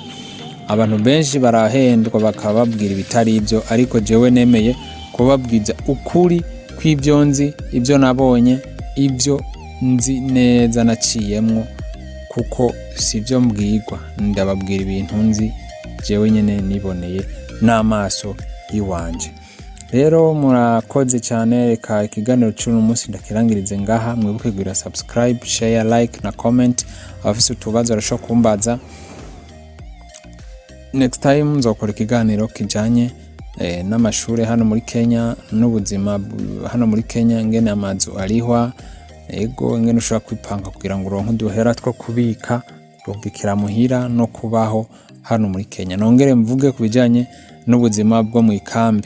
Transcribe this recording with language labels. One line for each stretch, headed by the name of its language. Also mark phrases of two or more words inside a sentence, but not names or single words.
Rundi: Abantu benshi barahendwa bakababwira ibitari ibyo, ariko jewe nemeye kubabwiza ukuri kw'ibyo nzi, ibyo nabonye, ibyo nzi neza naciyemwo, kuko sivyo mbwirwa, ndababwira ibintu nzi jewe nyene niboneye n'amaso yiwanje. Rero murakoze cyane, reka ikiganiro cy'uno munsi ndakirangirize ngaha. Mwibuke kugira subscribe,
English: share, like
Rundi: na comment. Abafise utubazo barashobora kumbaza.
English: Next time
Rundi: nzokora ikiganiro kijanye n'amashure hano muri Kenya, n'ubuzima hano muri Kenya, ngene amazu arihwa, ingene ushobora kwipanga kugira ngo uronke uduhera two kubika kurungikira muhira no kubaho hano muri Kenya. Nongere mvuge ku bijanye n'ubuzima bwo mu ikambi.